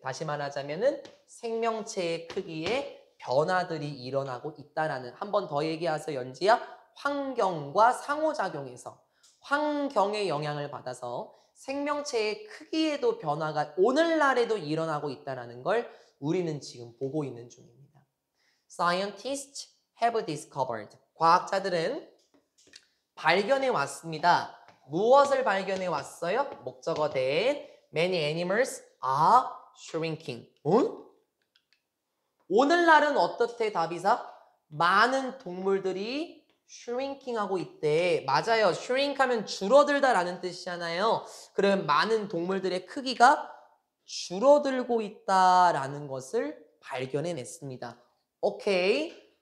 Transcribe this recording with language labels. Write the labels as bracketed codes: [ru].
[ko] 다시 말하자면은 생명체의 크기에 변화들이 일어나고 있다라는 한 번 더 얘기하세요, 연지야. 환경과 상호작용에서 환경의 영향을 받아서 생명체의 크기에도 변화가 오늘날에도 일어나고 있다는 걸 우리는 지금 보고 있는 중입니다. [en] Scientists have discovered. [ko] 과학자들은 발견해 왔습니다. 무엇을 발견해 왔어요? 목적어 된 [en] Many animals are shrinking. [ko] 오늘날은 어떻대 다비사? 많은 동물들이 shrinking하고 있대. 맞아요. shrink하면 줄어들다라는 뜻이잖아요. 그러면 많은 동물들의 크기가 줄어들고 있다라는 것을 발견해냈습니다. 오케이.